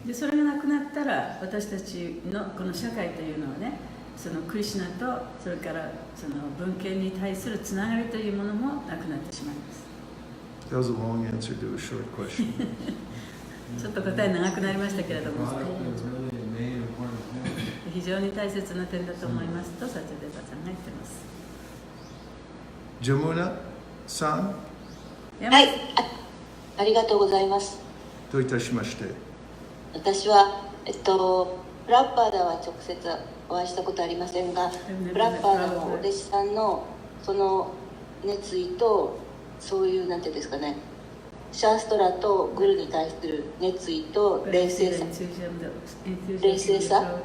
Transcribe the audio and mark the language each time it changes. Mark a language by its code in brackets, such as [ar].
[ja] でそれがなくなったら私たちのこの社会というのはね、そのクリシュナとそれからその文献に対するつながりというものもなくなってしまいます。 [en] That was a long answer to a short question. [ja] ちょっと答え長くなりましたけれども、 [en] Product is really a main important point. [ja] 非常に大切な点だと思いますとサチャデータさんが言ってます。 Jamuna-san, はい、ありがとうございます。どういたしまして。私は、プラッパーダは直接お会いしたことありませんが、プラッパーダのお弟子さんのその熱意と、そういうなんていうんですかね、シャーストラとグルに対する熱意と冷静さ、冷静さ。